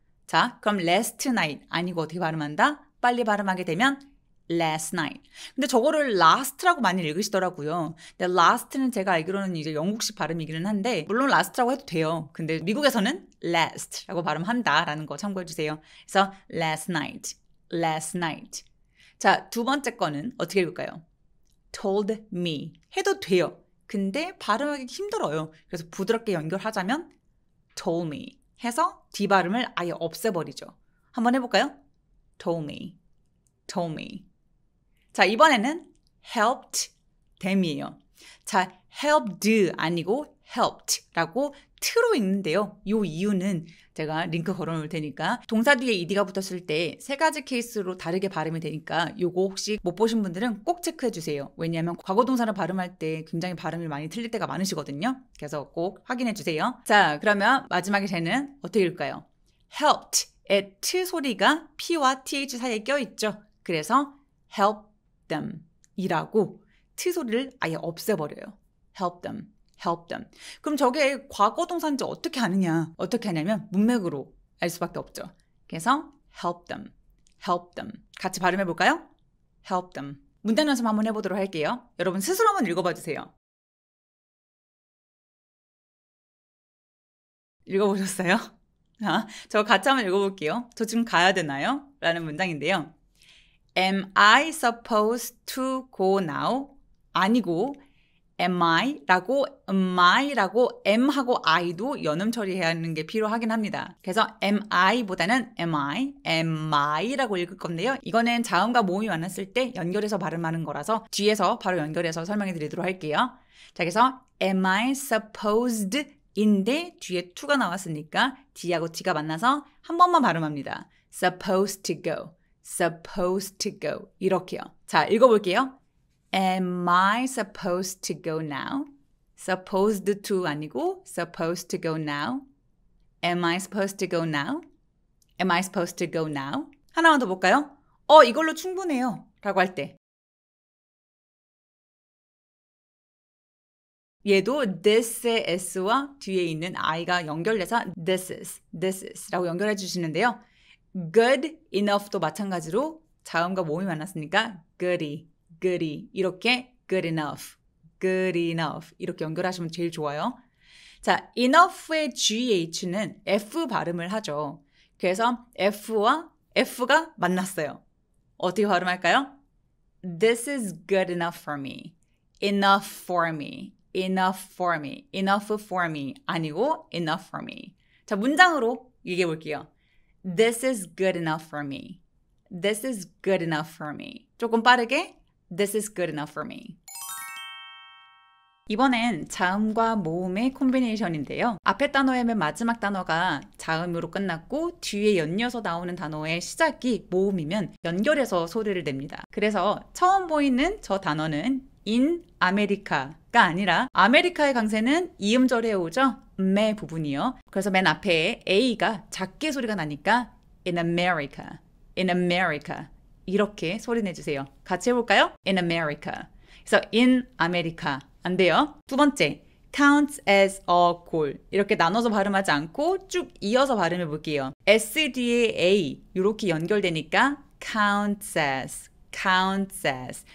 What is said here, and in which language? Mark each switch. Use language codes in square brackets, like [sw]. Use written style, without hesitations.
[ko] 자, 그럼 last night 아니고 어떻게 발음한다? 빨리 발음하게 되면 last night. 근데 저거를 last라고 많이 읽으시더라고요. 근데 last는 제가 알기로는 이제 영국식 발음이기는 한데 물론 last라고 해도 돼요. 근데 미국에서는 last라고 발음한다라는 거 참고해 주세요. [en] 그래서 last night, last night. [ko] 자, 두 번째 거는 어떻게 읽을까요? told me 해도 돼요. 근데 발음하기 힘들어요. 그래서 부드럽게 연결하자면 told me 해서 D 발음을 아예 없애버리죠. [en] 한번 해볼까요? told me, told me. [ko] 자, 이번에는 helped them이에요. 자, helped 아니고 helped라고 트로 읽는데요. 이 이유는 제가 링크 걸어놓을 테니까 동사 뒤에 ed가 붙었을 때 3가지 케이스로 다르게 발음이 되니까 요거 혹시 못 보신 분들은 꼭 체크해 주세요. 왜냐하면 과거 동사를 발음할 때 굉장히 발음이 많이 틀릴 때가 많으시거든요. 그래서 꼭 확인해 주세요. 자, 그러면 마지막에 쟤는 어떻게 읽을까요? helped의 트 소리가 P와 TH 사이에 껴있죠. 그래서 help them 이라고 트 소리를 아예 없애버려요. [en] help them, help them. [ko] 그럼 저게 과거 동사인지 어떻게 아느냐? 어떻게 하냐면 문맥으로 알 수밖에 없죠. [en] 그래서 help them, help them. [ko] 같이 발음해 볼까요? help them. 문단 연습 한번 해보도록 할게요. 여러분 스스로 한번 읽어봐 주세요. 읽어보셨어요? 자, 저 같이 한번 읽어볼게요. 저 지금 가야 되나요? 라는 문장인데요. [en] Am I supposed to go now? [ko] 아니고 am I 라고 M하고 I도 연음 처리해야 하는 게 필요하긴 합니다. 그래서 am I보다는 am I라고 읽을 건데요. 이거는 자음과 모음이 만났을 때 연결해서 발음하는 거라서 뒤에서 바로 연결해서 설명해 드리도록 할게요. 자, 그래서 am I supposed 인데 뒤에 to가 나왔으니까 D하고 T가 만나서 한 번만 발음합니다. [en] supposed to go. supposed to go 이렇게요. [ko] 자, 읽어볼게요. [en] Am I supposed to go now? supposed to 아니고 supposed to go now. Am I supposed to go now? Am I supposed to go now? [ko] 하나만 더 볼까요? 이걸로 충분해요 라고 할 때 얘도 this의 s와 뒤에 있는 i가 연결돼서 this is 라고 연결해 주시는데요. good enough도 마찬가지로 자음과 모음이 만났으니까 goody 이렇게 good enough 이렇게 연결하시면 제일 좋아요. 자, enough의 GH는 F 발음을 하죠. 그래서 F와 F가 만났어요. 어떻게 발음할까요? [en] This is good enough for me. Enough for me. Enough for me. Enough for me. 아니고 enough for me. 자, 문장으로 얘기해 볼게요. This is good enough for me. This is good enough for me. [ko] 조금 빠르게 [en] This is good enough for me. [ko] 이번엔 자음과 모음의 콤비네이션인데요. 앞에 단어의 맨 마지막 단어가 자음으로 끝났고 뒤에 연이어서 나오는 단어의 시작이 모음이면 연결해서 소리를 냅니다. 그래서 처음 보이는 저 단어는 in America가 아니라 아메리카의 강세는 이음절에 오죠. 의 부분이요. 그래서 맨 앞에 A가 작게 소리가 나니까 in America, in America 이렇게 소리 내주세요. 같이 해볼까요? in America. 그래서 in America 안 돼요. [en] 두 번째, counts as a goal. [ko] 이렇게 나눠서 발음하지 않고 쭉 이어서 발음해 볼게요. S 뒤에 A 이렇게 연결되니까 counts as, counts as.